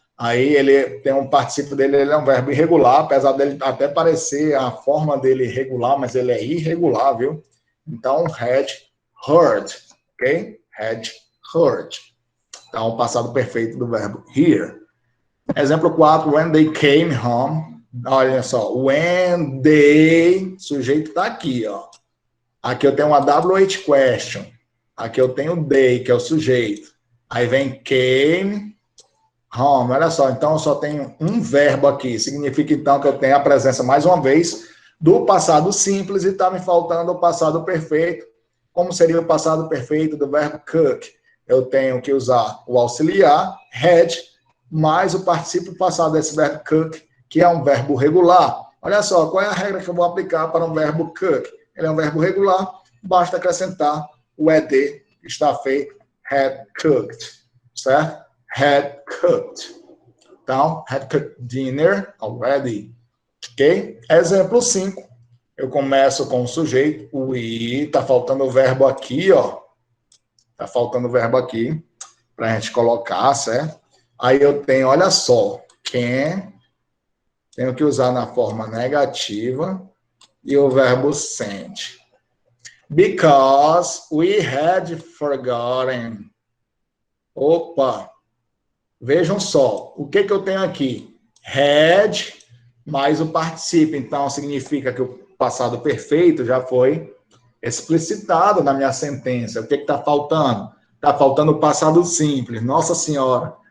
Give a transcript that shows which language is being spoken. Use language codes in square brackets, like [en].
[pt] Aí ele tem um particípio dele, ele é um verbo irregular, apesar dele até parecer a forma dele irregular, mas ele é irregular, viu? Então, [en] had heard, ok? Had heard. [pt] Então, o passado perfeito do verbo hear. Exemplo 4, [en] when they came home. [pt] Olha só, [en] when they, [pt] sujeito está aqui, ó. Aqui eu tenho uma WH question. Aqui eu tenho they, que é o sujeito. Aí vem [en] came home. [pt] Olha só, então eu só tenho um verbo aqui. Significa, então, que eu tenho a presença, mais uma vez, do passado simples e está me faltando o passado perfeito. Como seria o passado perfeito do verbo cook? eu tenho que usar o auxiliar, had, mais o particípio passado desse verbo cook, que é um verbo regular. Olha só, qual é a regra que eu vou aplicar para um verbo cook? Ele é um verbo regular, basta acrescentar o ed, que está feito, [en] had cooked, [pt] certo? [en] Had cooked. [pt] Então, [en] had cooked dinner already. [pt] Ok? Exemplo 5. Eu começo com o sujeito, o we, tá faltando o verbo aqui, ó. Tá faltando o verbo aqui, pra gente colocar, certo? Aí eu tenho, olha só, can, tenho que usar na forma negativa, e o verbo sent. [en] Because we had forgotten. [pt] Opa! Vejam só, o que eu tenho aqui? Had mais o particípio. Então, significa que o passado perfeito já foi explicitado na minha sentença. O que está faltando? Está faltando o passado simples. Nossa Senhora!